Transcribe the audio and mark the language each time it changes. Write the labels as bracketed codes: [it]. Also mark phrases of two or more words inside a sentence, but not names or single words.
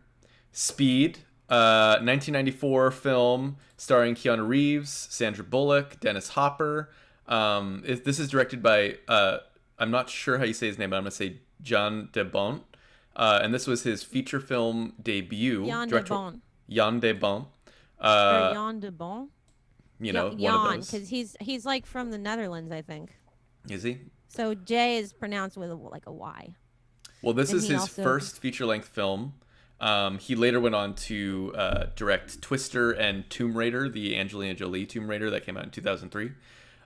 [en] Speed, 1994 film starring Keanu Reeves, Sandra Bullock, Dennis Hopper. This is directed by, I'm not sure how you say his name, but I'm going to say Jan de Bont. And this was his feature film debut. Jan de Bont. Jan de Bont. Jan de Bont? You know, Jan, one of those. because he's like from the Netherlands, I think. Is he? So J is pronounced with like a Y. Well, this is his first feature-length film. He later went on to direct Twister and Tomb Raider, the Angelina Jolie Tomb Raider that came out in 2003.